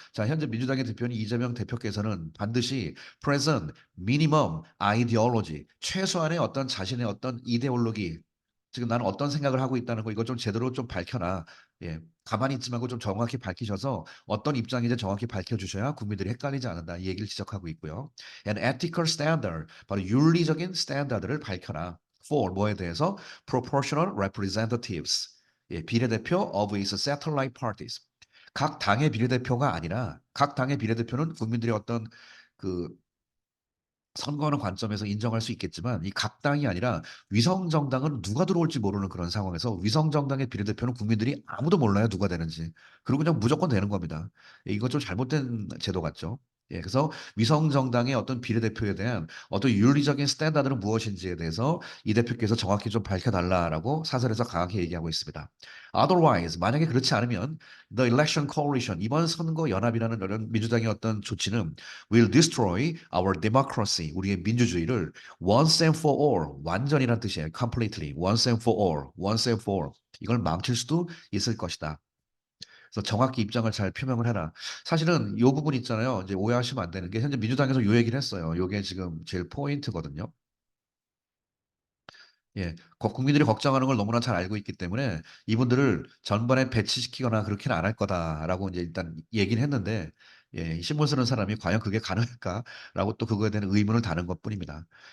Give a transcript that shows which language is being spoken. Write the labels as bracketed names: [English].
[Korean] 자, 현재 민주당의 대표인 이재명 대표께서는 반드시 [English] present minimum ideology, [Korean] 최소한의 어떤 자신의 어떤 이데올로기, 지금 나는 어떤 생각을 하고 있다는 거 이거 좀 제대로 좀 밝혀라. 예. 가만히 있지 말고 좀 정확히 밝히셔서 어떤 입장인지 정확히 밝혀주셔야 국민들이 헷갈리지 않는다. 이 얘기를 지적하고 있고요. [English] And ethical standard, [Korean] 바로 윤리적인 스탠다드를 밝혀라. [English] For [Korean] 뭐에 대해서 [English] proportional representatives, [Korean] 예, 비례대표 [English] of its satellite parties. [Korean] 각 당의 비례대표가 아니라 각 당의 비례대표는 국민들의 어떤 그 선거하는 관점에서 인정할 수 있겠지만 이 각 당이 아니라 위성 정당은 누가 들어올지 모르는 그런 상황에서 위성 정당의 비례대표는 국민들이 아무도 몰라요 누가 되는지. 그리고 그냥 무조건 되는 겁니다. 예, 이거 좀 잘못된 제도 같죠. 예, 그래서 위성 정당의 어떤 비례대표에 대한 어떤 윤리적인 스탠다드는 무엇인지에 대해서 이 대표께서 정확히 좀 밝혀달라라고 사설에서 강하게 얘기하고 있습니다. [English] Otherwise, [Korean] 만약에 그렇지 않으면 [English] the election coalition [Korean] 이번 선거 연합이라는 이런 민주당의 어떤 조치는 [English] will destroy our democracy. [Korean] 우리의 민주주의를 [English] once and for all. [Korean] 완전이란 뜻이에요. [English] completely. once and for all. once and for all. [Korean] 이걸 망칠 수도 있을 것이다. 그래서 정확히 입장을 잘 표명을 해라. 사실은 이 부분 있잖아요. 이제 오해하시면 안 되는 게 현재 민주당에서 요 얘기를 했어요. 이게 지금 제일 포인트거든요. 예, 국민들이 걱정하는 걸 너무나 잘 알고 있기 때문에 이분들을 전반에 배치시키거나 그렇게는 안 할 거다라고 이제 일단 얘기는 했는데 예, 신문 쓰는 사람이 과연 그게 가능할까라고 또 그거에 대한 의문을 다는 것뿐입니다.